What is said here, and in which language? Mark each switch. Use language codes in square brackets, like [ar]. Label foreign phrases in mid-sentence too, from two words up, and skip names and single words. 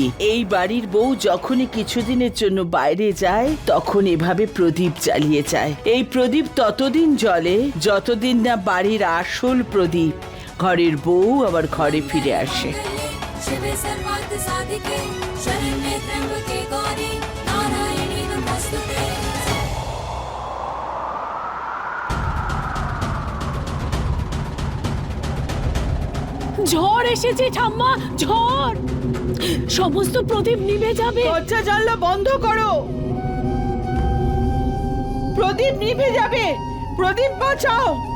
[bn] এই বাড়ির বউ যখনই কিছুদিনের জন্য বাইরে যায় তখন এভাবে প্রদীপ জ্বালিয়ে যায়। এই প্রদীপ ততদিন জ্বলে যতদিন না বাড়ির আসল প্রদীপ ঘরের বউ আবার ঘরে ফিরে আসে। [sa] शिवे सर्वार्थ साधिके शरण्ये त्र्यंबके गौरी नारायणी नमोस्तुते। [bn] ঝড় এসেছে ঠাম্মা, ঝড়! সমস্ত প্রদীপ নিভে যাবে। দরজা জানলা বন্ধ করো, প্রদীপ নিভে যাবে, প্রদীপ বাঁচাও।